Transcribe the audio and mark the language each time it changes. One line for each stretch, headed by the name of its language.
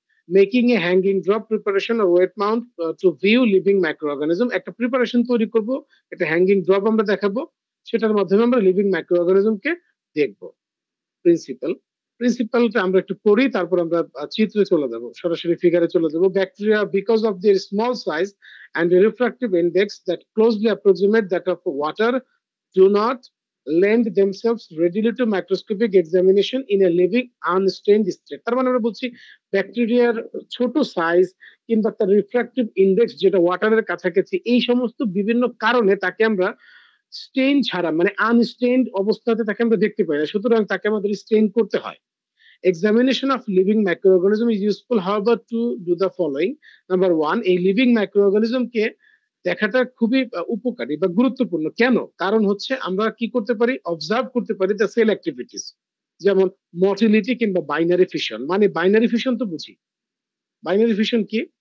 English: making a hanging drop preparation ও wet mount to view living microorganism,
Bangla: একটা preparation তৈরি করব, একটা হ্যাঙ্গিং ড্রপ আমরা দেখাবো, সেটার মাধ্যমে আমরা লিভিং মাইক্রো অর্গানিজমকে দেখবো। প্রিন্সিপাল, প্রিন্সিপালটা আমরা একটু পড়ি, তারপর আমরা চিত্রে চলে যাব, সরাসরি ফিগারে চলে যাব।
English: Bacteria, because of their small size and a refractive index that closely approximate that of water, do not lend themselves readily to microscopic examination in a living unstained state।
Bangla: তার মানে আমরা বলছি ব্যাকটেরিয়ার ছোট সাইজ কিংবা তার রিফ্রাক্টিভ ইন্ডেক্স যেটা ওয়াটারের কাছাকাছি, এই সমস্ত বিভিন্ন কারণে তাকে আমরা স্টেইন ছাড়া, মানে আনস্টেইনড অবস্থাতে তাকে আমরা দেখতে পাই না, সুতরাং তাকে আমাদের স্টেইন করতে হয়।
English: Examination of living microorganism is useful, however, to do the following. Number one,
Bangla: এই লিভিং মাইক্রোঅর্গানিজম কে দেখাটা খুবই উপকারী বা গুরুত্বপূর্ণ। কেন? কারণ হচ্ছে আমরা কি করতে পারি,
English: observe করতে পারি the cell activities,
Bangla: যেমন মোটিলিটি কিংবা বাইনারি ফিশন। মানে বাইনারি ফিশন তো বুঝি, বাইনারি ফিশন কি?